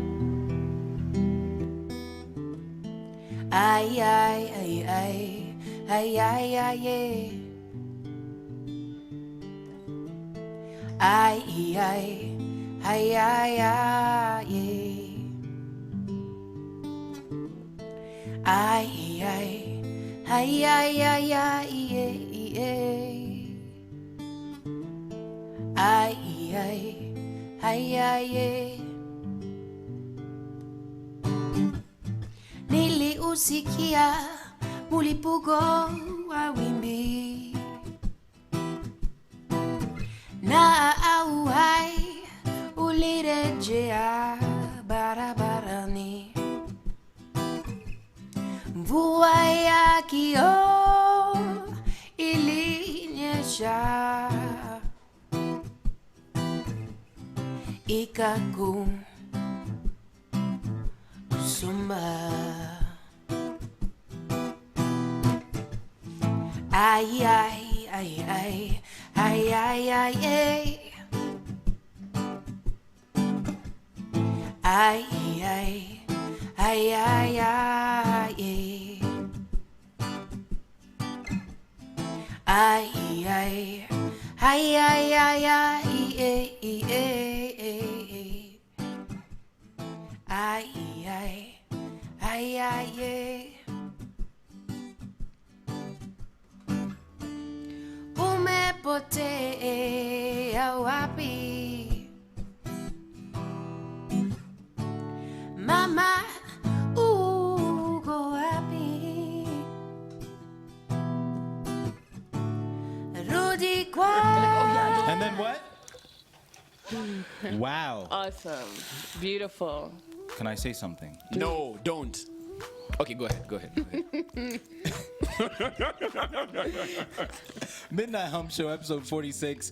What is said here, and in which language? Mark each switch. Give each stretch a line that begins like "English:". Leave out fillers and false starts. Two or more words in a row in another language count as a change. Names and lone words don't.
Swahili: Ay, ay, ay, ay, ay, ay, ay, ay, ay, ay, ay, ay, ay, ay, ay, ay, ay, ay, ay. Niliusikia mulipuko wa wimbi na uhai ulirejea barabarani, mvua ya kioo ilinyesha ikakusomba. Ay, ay, ay, ay, ay, ay, ay, ay. Ay, ay, ay, ay, ay, ay, ay, ay, ay, ay, ay, ay, ay, umepotea wapi mama, uko wapi? Rudi kwa.
English: And then what? Wow. Awesome. Beautiful. Can I say something? No, don't. Okay, go ahead. Go ahead. Midnight Hump Show, episode 46.